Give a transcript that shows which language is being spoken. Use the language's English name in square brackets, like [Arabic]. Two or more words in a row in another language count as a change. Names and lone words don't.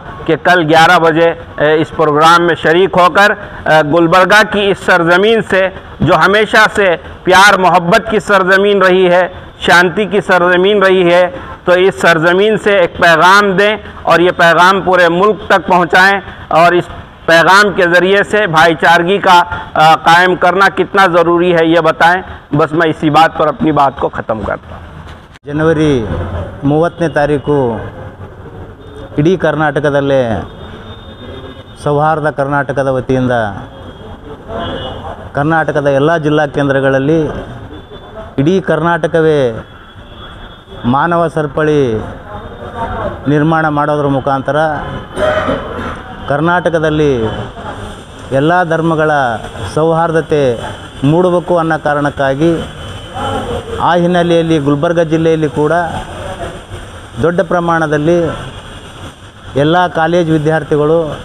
[Hindi] कि कल 11 बजे इस प्रोग्राम में शरीक होकर गुलबर्गा की इस सरज़मीन से जो हमेशा से प्यार मोहब्बत की सरज़मीन रही है, शांति की सरज़मीन रही है, तो इस सरज़मीन से एक पैगाम दें और ये पैगाम पूरे मुल्क तक पहुँचाएँ और इस पैगाम के ज़रिए से भाईचारगी का कायम करना कितना ज़रूरी है ये बताएं। बस मैं इसी बात पर अपनी बात को ख़त्म करता हूँ। [Kannada] ಜನವರಿ 30ನೇ ತಾರೀಕು ಇಡೀ ಕರ್ನಾಟಕದಲ್ಲೇ ಸೌಹಾರ್ದ ಕರ್ನಾಟಕದ ವತಿಯಿಂದ ಕರ್ನಾಟಕದ ಎಲ್ಲ ಜಿಲ್ಲಾ ಕೇಂದ್ರಗಳಲ್ಲಿ ಇಡೀ ಕರ್ನಾಟಕವೇ ಮಾನವ ಸರಪಳಿ ನಿರ್ಮಾಣ ಮಾಡೋದ್ರ ಮುಖಾಂತರ ಕರ್ನಾಟಕದಲ್ಲಿ ಎಲ್ಲ ಧರ್ಮಗಳ ಸೌಹಾರ್ದತೆ ಮೂಡಬೇಕು ಅನ್ನೋ ಕಾರಣಕ್ಕಾಗಿ ಆ ಹಿನ್ನೆಲೆಯಲ್ಲಿ ಗುಲ್ಬರ್ಗ ಜಿಲ್ಲೆಯಲ್ಲಿ ಕೂಡ ದೊಡ್ಡ ಪ್ರಮಾಣದಲ್ಲಿ ಎಲ್ಲ ಕಾಲೇಜ್ ವಿದ್ಯಾರ್ಥಿಗಳು,